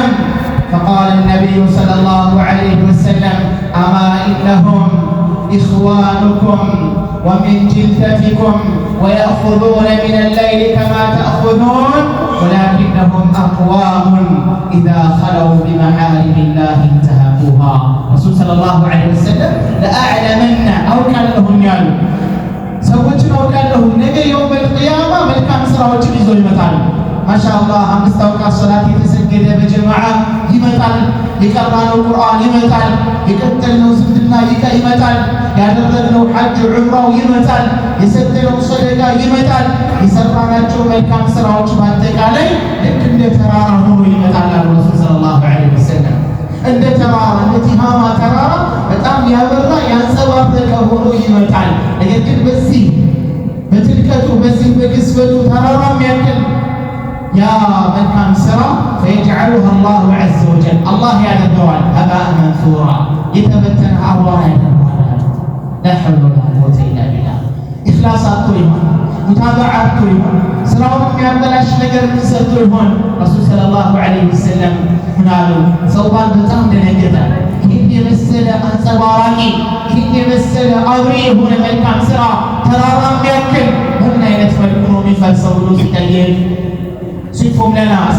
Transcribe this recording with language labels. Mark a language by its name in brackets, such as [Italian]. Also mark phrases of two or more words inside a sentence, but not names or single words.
[Arabic] فقال النبي صلى الله عليه وسلم أما إنهم إخوانكم ومن جلدتكم ويأخذون من الليل كما تأخذون ولكنهم أقوام إذا خلوا بمحارم الله انتهكوها. رسول صلى الله عليه وسلم لأعلمن أو كان لهم يالو [Amharic] ሰዎችን አውቃለሁ ነገ የውመል ቂያማ መልካም ስራዎችን ይዞ ይመጣል። ማሻአላህ አምስት አውቃት ሶላት የተሰገደ በጀማዓ ይመጣል። የቀራነው ቁርአን ይመጣል። የቀጠልነው ዝምድና ይመጣል። ያደረግነው ሐጅ ዑምራው ይመጣል። የሰጠነው ሰደቃ ይመጣል። የሰራናቸው መልካም ስራዎች በአጠቃላይ ልክ እንደ ተራራ ሆኖ ይመጣል አሉ [Arabic] رسول صلى الله عليه وسلم። [Amharic] እንደ ተራራ እንደ ቲሃማ ተራራ በጣም ያበራ ያንጸባረቀ ሆኖ ይመጣል። ነገር ግን በዚህ በትልቀቱ በዚህ በግዝበቱ ተራራ የሚያክል ያ መልካም ስራ [Arabic] فيجعلها الله عز وجل [Amharic] الله ያደርገዋል [Arabic] هباء منثورا [Amharic] የተበተነ አቧራ ያደርገዋል። [Arabic] لا حول ولا قوة إلا بالله። [Amharic] ኢኽላስ አጥቶ ይሆን ሙታበዓ አጥቶ ይሆን ስራውን የሚያበላሽ ነገር ምን ሰርቶ ይሆን? [Arabic] رسول صلى الله عليه وسلم [Amharic] ምን አሉ? ሰውባን በጣም ደነገጠ። ይህን የመሰለ አንጸባራቂ ይህን የመሰለ አብሪ የሆነ መልካም ስራ ተራራ የሚያክል በምን አይነት መልኩ ነው የሚፈርሰው ብሎ ሲጠየቅ ሲፎም ለና እስኪ